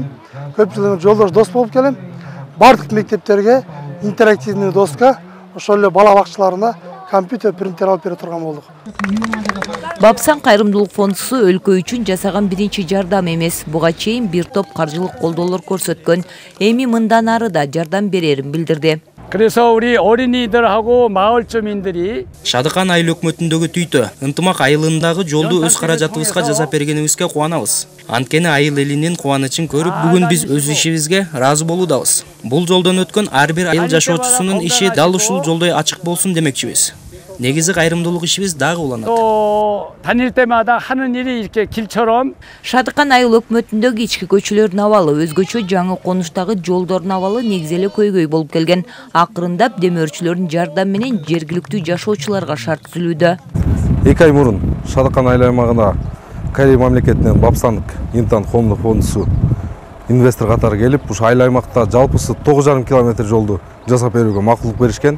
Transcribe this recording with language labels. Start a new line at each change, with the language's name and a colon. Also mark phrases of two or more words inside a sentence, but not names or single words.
Kyrgyz: Көп жыл жолдош дос болуп келем. Бардык мектептерге интерактивдүү доска, ошол эле бала бакчаларына компьютер принтер алып бере турган болдук. Бапсан кайрымдуулук фондусу өлкө үчүн жасаган биринчи жардам эмес. Буга чейин бир топ каржылык колдоолор көрсөткөн. Эми мындан ары да жардам берерин билдирди.
Korean: 그래서 우리 어린이들하고 마을 주민들이
Kyrgyz: Шадыкан айыл өкмөтүндөгү түйтө ынтымак айылындагы жолду өз каражатыбызга жасап бергенибизге кубанабыз. Анткени айыл элинин кубанычын көрүп, бүгүн биз өз ишибизге ыраазы болуудабыз. Бул жолдон өткөн ар бир айыл жашоочусунун иши дал ушул жолдой ачык болсун демекчибиз. Негизи кайрымдуулук ишибиз дагы уланат.
Korean: 다닐 때마다 하는 일이 이렇게 길처럼
Kyrgyz: Шадыкан айыл өкмөтүндөгү ички көчөлөрдүн абалы өзгөчө жаңы конуштагы жолдордун абалы негизи эле көйгөй болуп келген. Акырындап демөөрчүлөрдүн жардамы менен жергиликтүү жашоочуларга шарт түзүлүүдө. 2 ай мурун Шадыкан айыл аймагына Корея мамлекетинен Бапсан Интан коомдук фондусу инвестор катары келип, ушу айыл аймакта жалпысы 9,5 километр жолду жасап берүүгө макулдук беришкен.